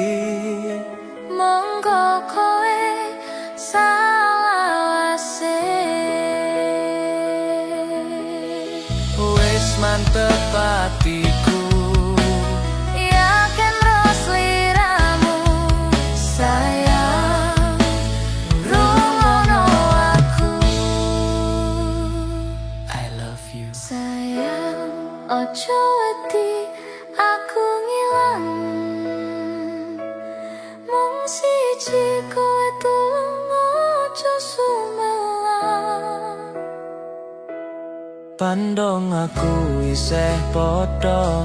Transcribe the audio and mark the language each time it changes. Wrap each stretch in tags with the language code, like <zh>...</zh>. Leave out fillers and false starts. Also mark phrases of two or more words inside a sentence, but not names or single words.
<jv>Monggo kowe salawase. Wis mantep atiku, Yakin ros liramu, sayang, rungono aku.</jv> <en>I love you.</en> <jv>Sayang, ojo wedi aku ngilang, mung siji kowe tulung ojo sumelang. Pandong aku isih padha</jv>